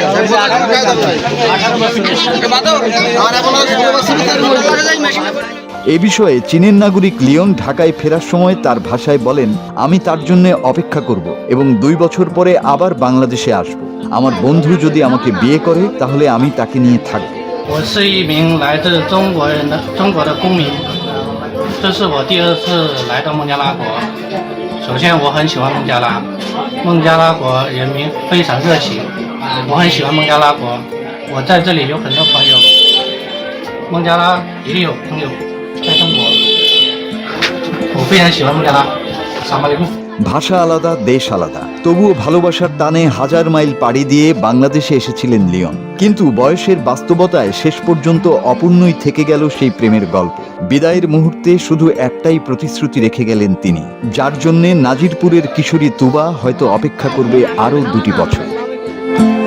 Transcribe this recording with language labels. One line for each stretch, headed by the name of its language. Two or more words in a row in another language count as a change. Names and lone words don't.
Bangla: এ বিষয়ে চীনের নাগরিক লিওন ঢাকায় ফেরার সময় তার ভাষায় বলেন, আমি তার জন্য অপেক্ষা করব এবং 2 বছর পরে আবার বাংলাদেশে আসব। আমার বন্ধু যদি আমাকে বিয়ে করে তাহলে আমি তাকে নিয়ে থাকব।
Chinese: 我是一名来自中国的公民，这是我第2次来到孟加拉国。首先，我很喜欢孟加拉，孟加拉国人民非常热情，我很喜欢孟加拉国。我在这里有很多朋友，孟加拉也有朋友在中国，我非常喜欢孟加拉。
Arabic: السلام عليكم.
Bangla: ভাষা আলাদা, দেশ আলাদা, তবুও ভালোবাসার টানে হাজার মাইল পাড়ি দিয়ে বাংলাদেশে এসেছিলেন লিওন। কিন্তু বয়সের বাস্তবতায় শেষ পর্যন্ত অপূর্ণই থেকে গেল সেই প্রেমের গল্প। বিদায়ের মুহূর্তে শুধু একটাই প্রতিশ্রুতি রেখে গেলেন তিনি, যার জন্যে নাজিরপুরের কিশোরী তুবা হয়তো অপেক্ষা করবে আরও 2 বছর।